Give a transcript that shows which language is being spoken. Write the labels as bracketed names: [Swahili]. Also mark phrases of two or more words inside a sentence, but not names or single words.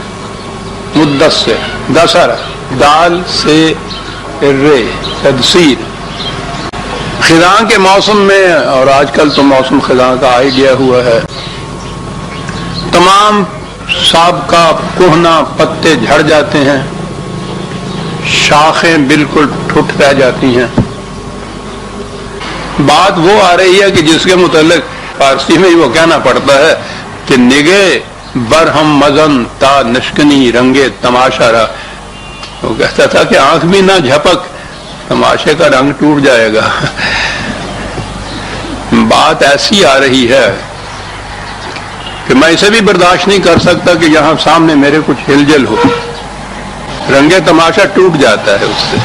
[Urdu] مدثر، دسر، دال سے رے، تدثیر، خزاں کے موسم میں، اور آج کل تو موسم خزاں کا آ ہی گیا ہوا ہے، تمام سابقہ کہنا پتے جھڑ جاتے ہیں، شاخیں بالکل ٹھٹ رہ جاتی ہیں۔ بات وہ آ رہی ہے کہ جس کے متعلق فارسی میں وہ کہنا پڑتا ہے کہ [Persian] نگے برہم مزن تا نشکنی رنگے تماشا را، [Urdu] وہ کہتا تھا کہ آنکھ بھی نہ جھپک، تماشے کا رنگ ٹوٹ جائے گا۔ بات ایسی آ رہی ہے کہ میں اسے بھی برداشت نہیں کر سکتا کہ یہاں سامنے میرے کچھ ہلجل ہو، رنگ تماشا ٹوٹ جاتا ہے اس سے۔